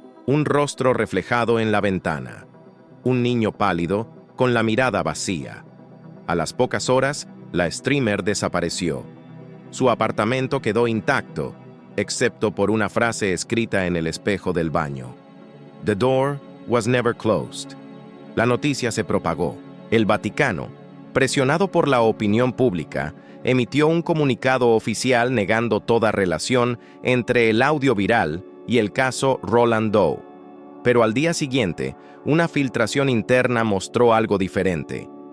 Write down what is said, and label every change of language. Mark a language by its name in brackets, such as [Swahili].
[Spanish] Un rostro reflejado en la ventana. Un niño pálido, con la mirada vacía. A las pocas horas, la streamer desapareció. Su apartamento quedó intacto, excepto por una frase escrita en el espejo del baño. [English] "The door was never closed". [Spanish] La noticia se propagó. El Vaticano, presionado por la opinión pública, emitió un comunicado oficial negando toda relación entre el audio viral y el caso Roland Doe. Pero al día siguiente, una filtración interna mostró algo diferente.